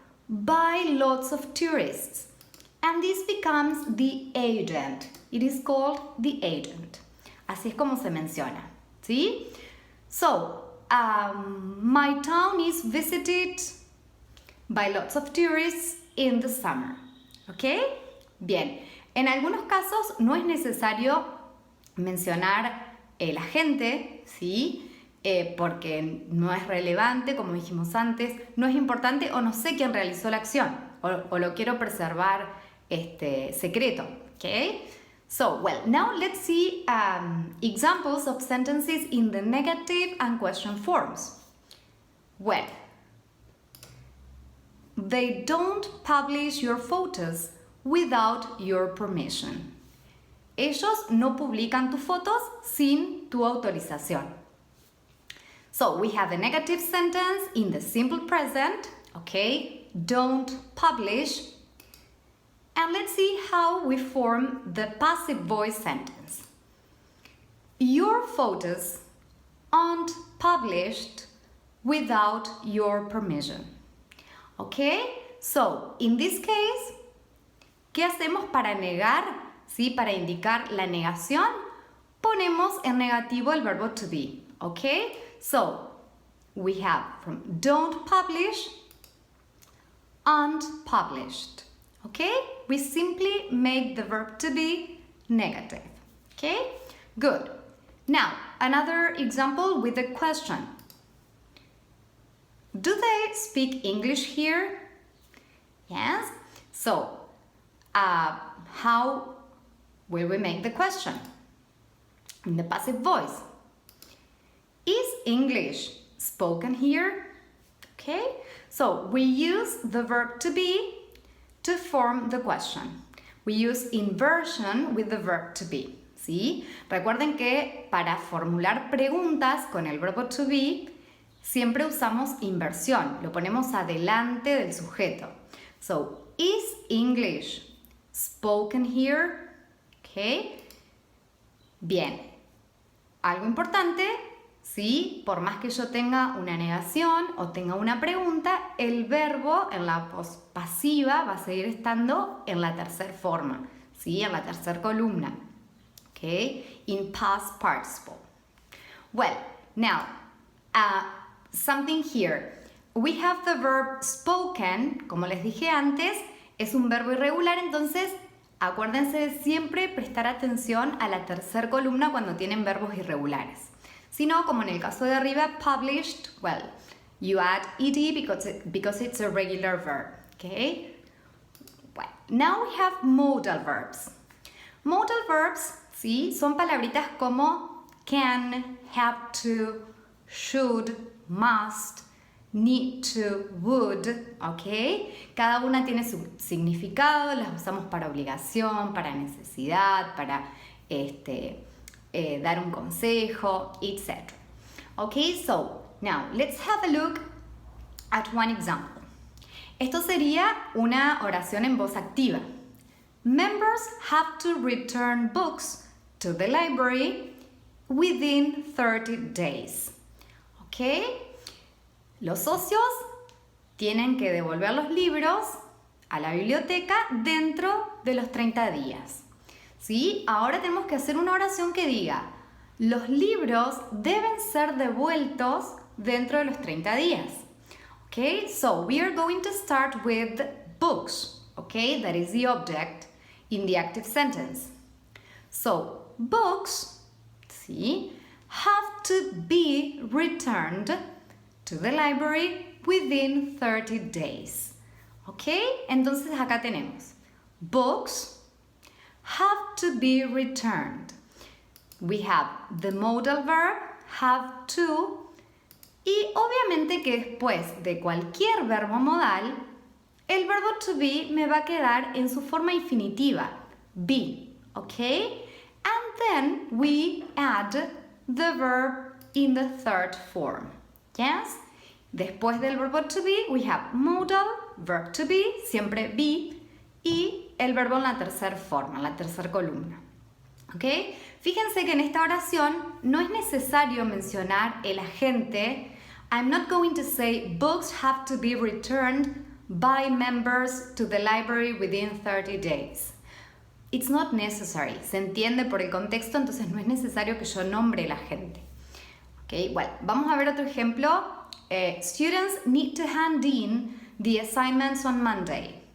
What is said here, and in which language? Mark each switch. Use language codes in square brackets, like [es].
[en] By lots of tourists. And this becomes the agent. It is called the agent. [es] Así es como se menciona, ¿sí? [en] So, my town is visited by lots of tourists in the summer. [es] ¿Ok? Bien. En algunos casos no es necesario mencionar el agente, ¿sí? Porque no es relevante, como dijimos antes, no es importante o no sé quién realizó la acción o lo quiero preservar secreto. ¿Ok? [en] So, well, now let's see examples of sentences in the negative and question forms. Well, they don't publish your photos without your permission. [es] Ellos no publican tus fotos sin tu autorización. [en] So, we have a negative sentence in the simple present, okay? Don't publish. And let's see how we form the passive voice sentence. Your photos aren't published without your permission. Okay? So, in this case, [es] ¿qué hacemos para negar? ¿Sí? Para indicar la negación, ponemos en negativo el verbo to be. [en] Okay? So, we have from don't publish, aren't published. Okay? We simply make the verb to be negative. Okay? Good. Now, another example with a question. Do they speak English here? Yes? So, how will we make the question? In the passive voice. Is English spoken here? Okay? So, we use the verb to be to form the question. We use inversion with the verb to be. [es] ¿Sí? Recuerden que para formular preguntas con el verbo to be, siempre usamos inversión. Lo ponemos adelante del sujeto. [en] So, is English spoken here? [es] Okay. Bien. Algo importante, ¿sí? Por más que yo tenga una negación o tenga una pregunta, el verbo en la voz pasiva va a seguir estando en la tercera forma, ¿sí? En la tercera columna. Okay? [en] In past participle. Well, now, something here. We have the verb spoken, [es] como les dije antes, es un verbo irregular, entonces acuérdense de siempre prestar atención a la tercera columna cuando tienen verbos irregulares. Si no, como en el caso de arriba, [en] published, well, you add ed because it's a regular verb, okay? Well, now we have modal verbs. Modal verbs, [es] ¿sí? Son palabritas como can, have to, should, must, need to, would, ¿ok? Cada una tiene su significado, las usamos para obligación, para necesidad, para dar un consejo, etc. [en] Okay, so now let's have a look at one example. [es] Esto sería una oración en voz activa. [en] Members have to return books to the library within 30 days. Okay? [es] Los socios tienen que devolver los libros a la biblioteca dentro de los 30 días. ¿Sí? Ahora tenemos que hacer una oración que diga: los libros deben ser devueltos dentro de los 30 días. [en] Okay, so we are going to start with books. Okay, that is the object in the active sentence. So, books, ¿sí? Have to be returned to the library within 30 days. [es] Okay, entonces acá tenemos [en] books have to be returned. We have the modal verb have to, [es] y obviamente que después de cualquier verbo modal, el verbo to be me va a quedar en su forma infinitiva, be, okay? [en] And then we add the verb in the third form, yes? [es] Después del verbo to be, [en] we have modal, verb to be, [es] siempre be, y el verbo en la tercera forma, en la tercera columna. ¿Ok? Fíjense que en esta oración no es necesario mencionar el agente. [en] I'm not going to say books have to be returned by members to the library within 30 days. It's not necessary. [es] Se entiende por el contexto, entonces no es necesario que yo nombre el agente. ¿Ok? Bueno, vamos a ver otro ejemplo. [en] Students need to hand in the assignments on Monday.